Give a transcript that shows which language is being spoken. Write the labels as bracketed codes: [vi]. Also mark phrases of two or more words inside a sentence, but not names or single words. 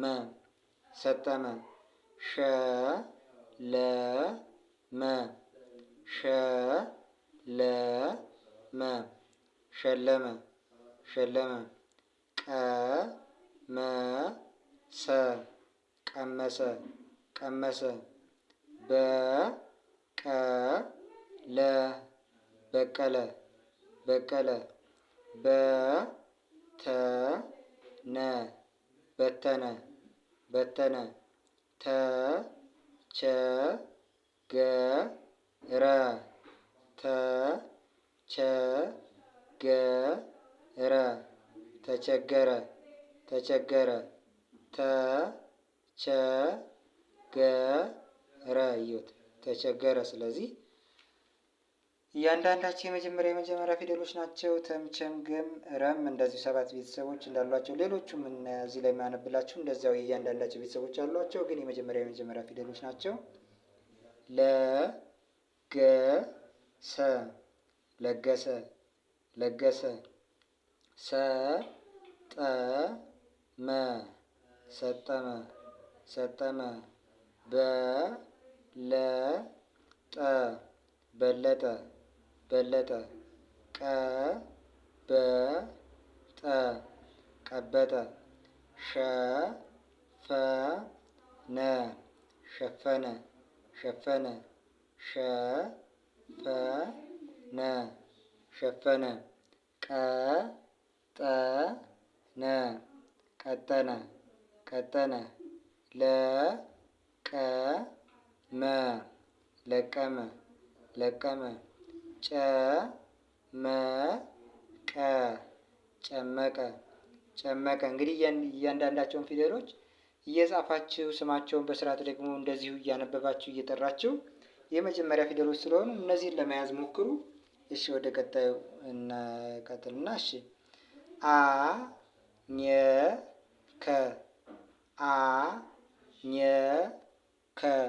[am] ሰጠመ፣ ሸ፣ ለ፣ መ፣ ሸ፣ ለ፣ መ፣ ሸለመ፣ ሸለመ፣ ቀ፣ መ፣ ሰ፣ ቀመሰ፣ ቀመሰ፣ በ፣ ቀ፣ ለ፣ በቀለ፣ በቀለ፣ በ፣ ተ፣ ነ፣ በተነ፣ በተነ፣ ተ፣ ቸ፣ ገ፣ ረ፣ ተ፣ ቸ፣ ገ፣ ረ፣ ተቸገረ፣ ተቸገረ፣ ተ፣ ቸ፣ ገ፣ ረ። እዩት፣ ተቸገረ። ስለዚህ እያንዳንዳቸው የመጀመሪያ ፊደሎች ናቸው። ተም፣ ቸም፣ ገም፣ ረም እንደዚሁ 7 ቤተሰቦች እንዳሏቸው ሌሎቹም እዚህ ላይ የሚያነብላችሁ እንደዚያው የእያንዳንዳቸው ቤተሰቦች አሏቸው። ግን የመጀመሪያ ፊደሎች ናቸው። ለ፣ ገ፣ ሰ፣ ለገሰ፣ ለገሰ፣ ሰ፣ ጠ፣ መ፣ ሰጠመ፣ ሰጠመ፣ በ፣ ለ፣ ጠ፣ በለጠ፣ በለጠ፣ ቀ፣ በ፣ ጠ፣ ቀበጠ። ሸፈነ ሸፈነ ሸፈነ ሸፈነ ሸፈነ። ቀጠነ ቀጠነ ቀጠነ። ለቀመ ለቀመ ለቀመ። ጨመቀ ጨመቀ ጨመቀ። እንግዲህ እያንዳንዳቸውን ፊደሎች እየጻፋችሁ ስማቸውን በስርዓት ደግሞ እንደዚሁ እያነበባችሁ እየጠራችሁ የመጀመሪያ ፊደሎች ስለሆኑ እነዚህን ለመያዝ ሞክሩ። እሺ ወደ ቀጣዩ እንቀጥልና እሺ አ ኘ ከ አ ኘ ከ